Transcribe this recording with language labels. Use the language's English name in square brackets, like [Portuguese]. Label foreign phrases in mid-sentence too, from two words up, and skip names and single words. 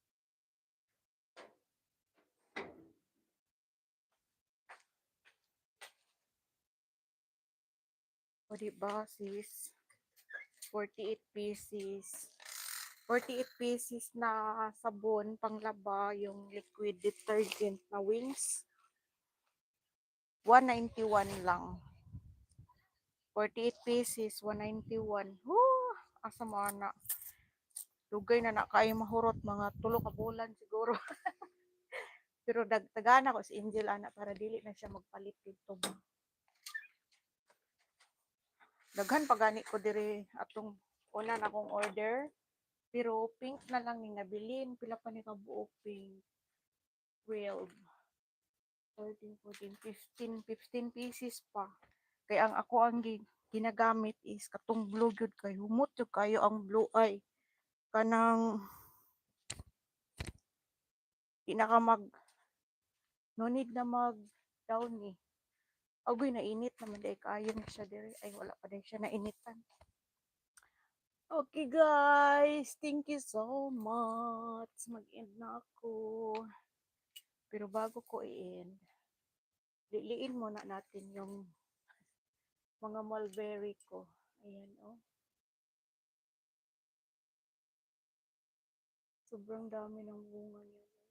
[Filipino] O diba sis? [English] 48 pieces. [Filipino] 48 pieces na sabon panglaba, yung [English] liquid detergent [Filipino] na Wings. [English] 191 lang. 48 pieces, 191. Woo! [Cebuano] Asa mo na. Dugay na kayo mahurot, mga tulo ka bulan siguro. Pero dagtagana ko si Angel ana para dili na siya magpalit dito. Daghan pagani ko diri atong una na akong order. Pero pink na lang ni nabilin. Pila pa ni kabuok pink. 12, 13, 14, 15 pieces pa. Kaya ang ako ang ginagamit is katong blue gyud kay humot jud kayo ang blue ay kanang di na ka [English] no need [Cebuano] na mag down ni. Agoy na init naman dai kayo na siya diri. Ay wala pa dai siya na initan. [English] Okay guys, thank you so much. [Filipino] Mag-end na ako. Pero bago ko i-end, liliin muna natin yung mga mulberry ko. Ayan oh. Sobrang dami ng bunga niya.